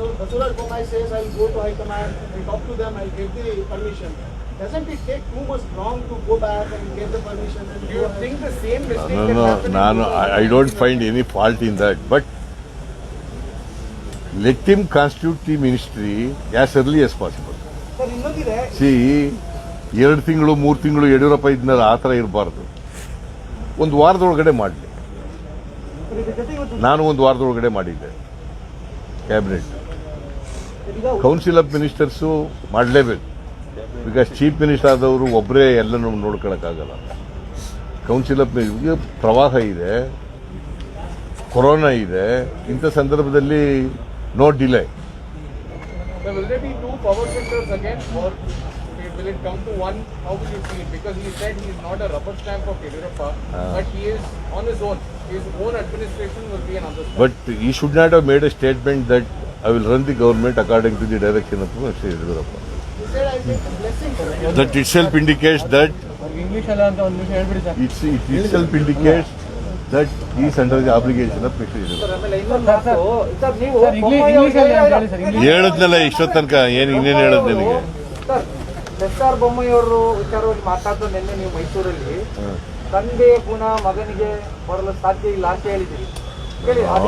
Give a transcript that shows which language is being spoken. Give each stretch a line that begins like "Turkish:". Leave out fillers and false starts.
English: Basaraj Bommai says I will go to High Command and talk to them, I will get the permission. Doesn't it take too much long to go back and get the permission? And do you think the same mistake can happen? I don't find any fault in that, but let him constitute the ministry as early as possible.
Kannada: Sir, ಇನ್ನೊಂದಿದೆ. See, 2 ತಿಂಗಳು 3 ತಿಂಗಳು ಯಡಿಯೂರಪ್ಪ ಇದ್ಮೇಲೆ ಆ ಥರ ಇರಬಾರ್ದು. ಒಂದು ವಾರದೊಳಗಡೆ ಮಾಡಲಿ. ಇದ್ರ ಜೊತೆ ಇವತ್ತು ನಾನು ಒಂದು ವಾರದೊಳಗಡೆ ಮಾಡಿದ್ದೆ ಕ್ಯಾಬಿನೆಟ್. ಈಗ ಕೌನ್ಸಿಲ್ ಆಫ್ ಮಿನಿಸ್ಟರ್ಸು ಮಾಡಲೇಬೇಕು. ಬಿಕಾಸ್ ಚೀಫ್ ಮಿನಿಸ್ಟರ್ ಆದವರು ಒಬ್ಬರೇ ಎಲ್ಲನೂ ನೋಡ್ಕೊಳಕ್ಕಾಗಲ್ಲ. ಕೌನ್ಸಿಲ್ ಆಫ್ ಈಗ ಪ್ರವಾಹ ಇದೆ, ಕೊರೋನಾ ಇದೆ, ಇಂಥ ಸಂದರ್ಭದಲ್ಲಿ
English: No delay. There will there be two power centers again, or will it come to one? How will you see it? Because he said he is not a rubber stamp of Yediyurappa, but he is on his own. His own administration will be another stamp. But he should not have made a statement that I will run the government according to the direction of Mr. Yediyurappa. He said, I'll take the blessing. That itself indicates that it itself indicates that he is under the obligation of Mr. Yediyurappa.
Kannada: ಆಮೇಲೆ ಇನ್ನೊಂದು ಮಾತು, sir ನೀವು ಬೊಮ್ಮಾಯಿ ಅವ್ರಿಗೆ ಹೇಳದ್ನಲ್ಲ ಇಷ್ಟೊತ್ತು ತನಕ ಏನು ಇನ್ನೇನು ಹೇಳೋದು ನಿನಗೆ? ಸರ್ ಎಸ್.ಆರ್. ಬೊಮ್ಮಾಯಿ ಅವರು ವಿಚಾರವಾಗಿ ಮಾತಾಡ್ತಾ ನಿನ್ನೆ ನೀವು ಮೈಸೂರಲ್ಲಿ ತಂದೆ ಪುನಃ ಮಗನಿಗೆ ಬರಲು ಸಾಧ್ಯ ಇಲ್ಲ ಅಂತ ಹೇಳಿದ್ದೀರಿ. ಹೇಳಿ